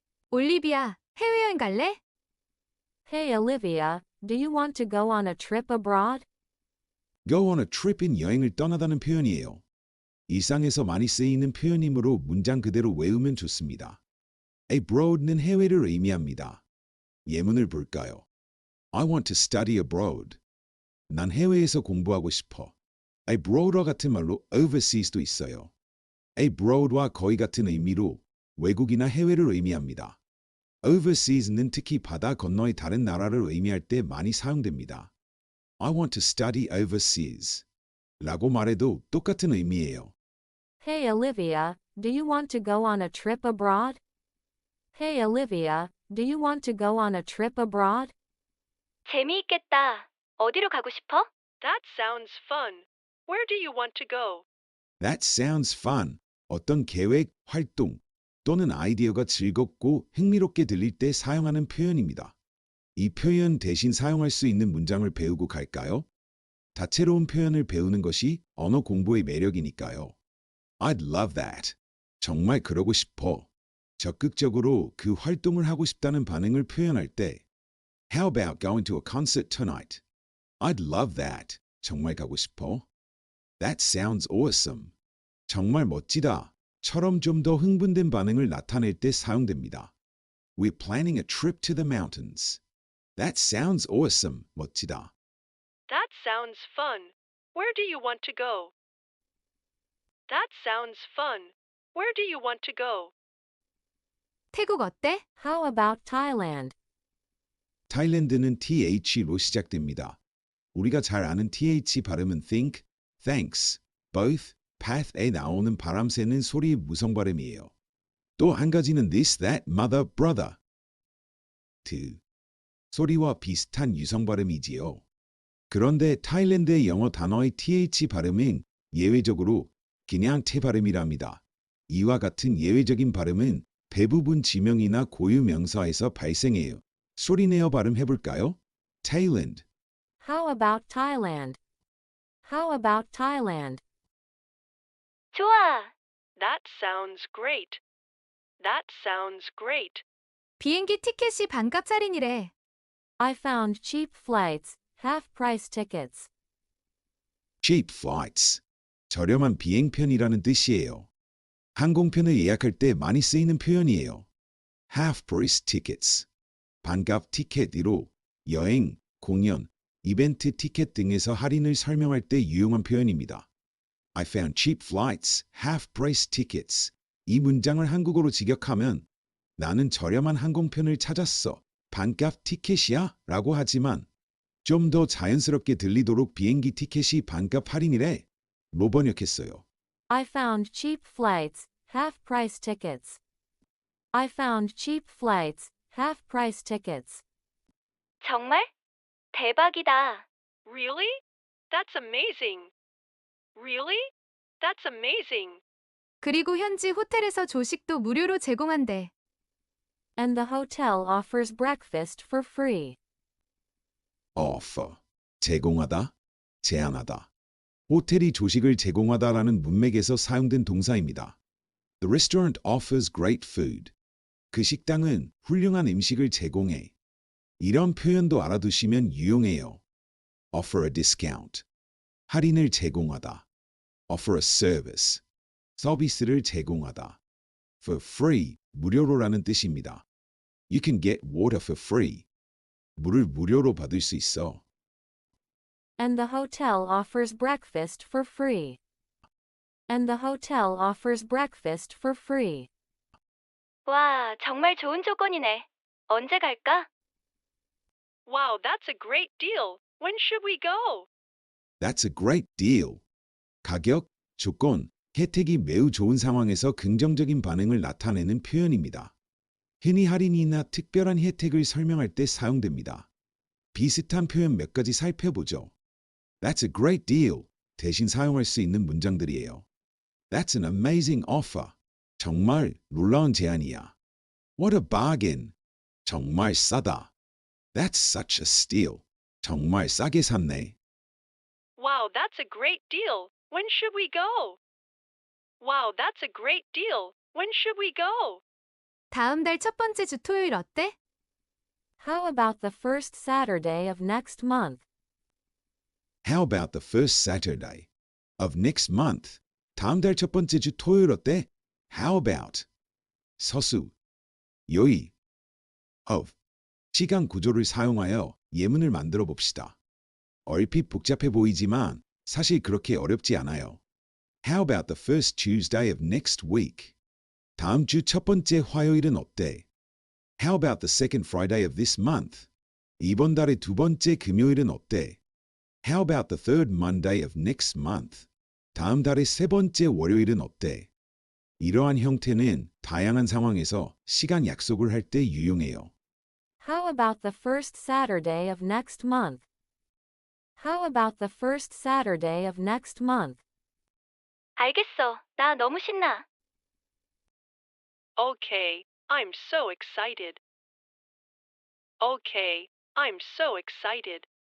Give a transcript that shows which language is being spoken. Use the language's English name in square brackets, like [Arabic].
[Korean] 올리비아, 해외여행 갈래? [English] Hey Olivia, do you want to go on a trip abroad? Go on a trip [Korean] 인 여행을 떠나다는 표현이에요. 일상에서 많이 쓰이는 표현이므로 문장 그대로 외우면 좋습니다. abroad는 해외를 의미합니다. 예문을 볼까요? [English] I want to study abroad. [Korean] 난 해외에서 공부하고 싶어. abroad와 같은 말로 overseas도 있어요. abroad와 거의 같은 의미로 외국이나 해외를 의미합니다. overseas는 특히 바다 건너의 다른 나라를 의미할 때 많이 사용됩니다. [English] I want to study overseas [Korean] 라고 말해도 똑같은 의미예요. [English] Hey Olivia, do you want to go on a trip abroad? Hey Olivia, do you want to go on a trip abroad? [Korean] 재미있겠다. 어디로 가고 싶어? [English] That sounds fun. Where do you want to go? That sounds fun. [Korean] 어떤 계획, 활동 또는 아이디어가 즐겁고 흥미롭게 들릴 때 사용하는 표현입니다. 이 표현 대신 사용할 수 있는 문장을 배우고 갈까요? 다채로운 표현을 배우는 것이 언어 공부의 매력이니까요. [English] I'd love that. [Korean] 정말 그러고 싶어. 적극적으로 그 활동을 하고 싶다는 반응을 표현할 때 [English] How about going to a concert tonight? I'd love that. [Korean] 정말 가고 싶어. [English] That sounds awesome. [Korean] 정말 멋지다. 처럼 좀 더 흥분된 반응을 나타낼 때 사용됩니다. [English] We're planning a trip to the mountains. That sounds awesome. [Korean] 멋지다. [English] That sounds fun. Where do you want to go? That sounds fun. Where do you want to go? [Korean] 태국 어때? [English] How about Thailand? [Korean] 타일랜드는 TH로 시작됩니다. 우리가 잘 아는 TH 발음은 think, thanks, both, path에 나오는 바람 새는 소리의 무성 발음이에요. 또 한 가지는 this, that, mother, brother. 소리와 비슷한 유성 발음이지요. 그런데 타일랜드의 영어 단어의 TH 발음은 예외적으로 그냥 태 발음이랍니다. 이와 같은 예외적인 발음은 대부분 지명이나 고유 명사에서 발생해요. 소리내어 발음해볼까요? [English] Thailand. How about Thailand? How about Thailand? [Korean] 좋아. [English] That sounds great. That sounds great. [Korean] 비행기 티켓이 반값 할인이래. [English] I found cheap flights, half-price tickets, Cheap flights. [Korean] 저렴한 비행편이라는 뜻이에요. 항공편을 예약할 때 많이 쓰이는 표현이에요. [English] Half-price tickets. [Korean] 반값 티켓으로 여행, 공연, 이벤트 티켓 등에서 할인을 설명할 때 유용한 표현입니다. [English] I found cheap flights, half-price tickets. [Korean] 이 문장을 한국어로 직역하면 나는 저렴한 항공편을 찾았어. 반값 티켓이야? 라고 하지만 좀 더 자연스럽게 들리도록 비행기 티켓이 반값 할인이래. 로 번역했어요. [English] I found cheap flights, half-price tickets. I found cheap flights, half-price tickets. [Korean] 정말? 대박이다. [English] Really? That's amazing. Really? That's amazing. [Korean] 그리고 현지 호텔에서 조식도 무료로 제공한대. [English] And the hotel offers breakfast for free. [Korean] offer. 제공하다, 제안하다. 호텔이 조식을 제공하다라는 문맥에서 사용된 동사입니다. [English] The restaurant offers great food. [Korean] 그 식당은 훌륭한 음식을 제공해. 이런 표현도 알아두시면 유용해요. [English] offer a discount. [Korean] 할인을 제공하다. [English] offer a service. [Korean] 서비스를 제공하다. for free, 무료로라는 뜻입니다. [English] You can get water for free. [Korean] 물을 무료로 받을 수 있어. [English] And the hotel offers breakfast for free. And the hotel offers breakfast for free. [Korean] 와, 정말 좋은 조건이네. 언제 갈까? [English] Wow, that's a great deal. When should we go? That's a great deal. [Korean] 가격, 조건, 혜택이 매우 좋은 상황에서 긍정적인 반응을 나타내는 표현입니다. 흔히 할인이나 특별한 혜택을 설명할 때 사용됩니다. 비슷한 표현 몇 가지 살펴보죠. [English] That's a great deal. [Korean] 대신 사용할 수 있는 문장들이에요. [English] That's an amazing offer. [Korean] 정말 놀라운 제안이야. [English] What a bargain. [Korean] 정말 싸다. [English] That's such a steal. [Korean] 정말 싸게 샀네. [English] Wow, that's a great deal. When should we go? Wow, that's a great deal. When should we go? [Korean] 다음 달 첫 번째 주 토요일 어때? [English] How about the first Saturday of next month? How about the first Saturday of next month? [Korean] 다음 달 첫 번째 주 토요일 어때? How about 서수, 요의, of 시간 구조를 사용하여 예문을 만들어 봅시다. 얼핏 복잡해 보이지만 사실 그렇게 어렵지 않아요. [English] How about the first Tuesday of next week? [Korean] 다음 주 첫 번째 화요일은 어때? [English] How about the second Friday of this month? [Korean] 이번 달의 두 번째 금요일은 어때? [English] How about the third Monday of next month? [Korean] 다음 달의 세 번째 월요일은 어때? 이러한 형태는 다양한 상황에서 시간 약속을 할 때 유용해요. [English] How about the first Saturday of next month? How about the first Saturday of next month? [Korean] 알겠어. 나 너무 신나. [English] Okay, I'm so excited. Okay, I'm so excited.